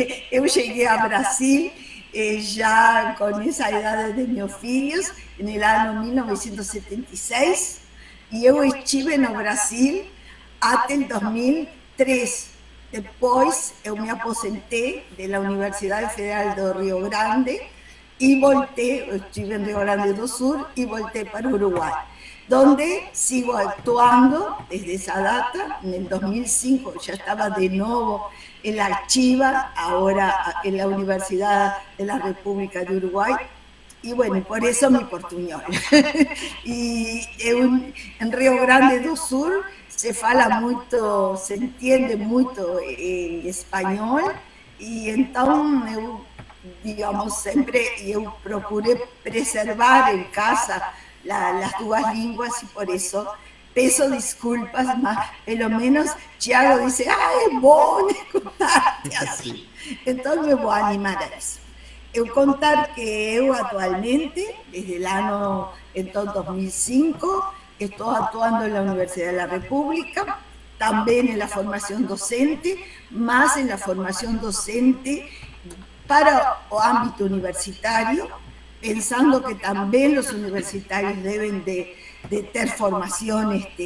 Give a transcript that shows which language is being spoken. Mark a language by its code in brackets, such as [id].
[pt] eu cheguei a Brasil já com essa idade de meus filhos, no ano 1976, e eu estive no Brasil até 2003. Depois eu me aposentei da Universidade Federal do Rio Grande [es] y volteé, estuve en Río Grande do Sur y volteé para Uruguay, donde sigo actuando desde esa data. En el 2005 ya estaba de nuevo en la Archiva, ahora en la Universidad de la República de Uruguay, y bueno, por eso mi portuñol. Y en [pt] Río Grande do Sur se fala muito, se entende muito espanhol, e então eu, digamos, sempre eu procurei preservar em casa [es] las [pt] duas línguas, [es] y por eso [pt] peço desculpas, mas pelo menos Thiago [es] dice, [pt] é bom escutarte assim. Então me vou animar a isso. Eu contar que eu atualmente, [es] desde el año entonces 2005, estoy actuando en la Universidad de la República, también en la formación docente, más en la formación docente para el ámbito universitario, pensando que también los universitarios deben de tener formación